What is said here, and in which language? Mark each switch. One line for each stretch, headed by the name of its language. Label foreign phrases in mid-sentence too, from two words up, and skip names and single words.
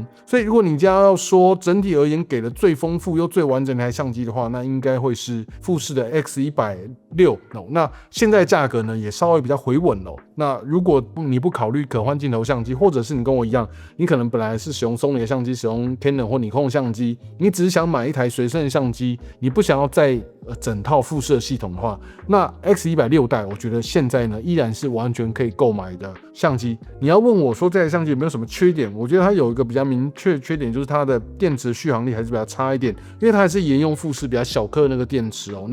Chinese: 所以如果你家要說整體而言給的最豐富又最完整的台相機的話，那應該會是富士的 X106。那現在價格呢也稍微比較回穩了。那如果你不考慮可換鏡頭相機，或者是你跟我一樣，你可能本來是使用 Sony 的相機，使用 Canon 或尼康的相機，你只是想買一台隨身的相機，你不想要再整套富士的系統的話，那 X106代我覺得現在呢依然是完全可以購買的相机。你要問我說這台相机有沒有什麼缺點，我覺得它有一個比較明確的缺點，就是它的電池續航力還是比較差一點，因為它還是沿用富士比較小顆的那個電池哦。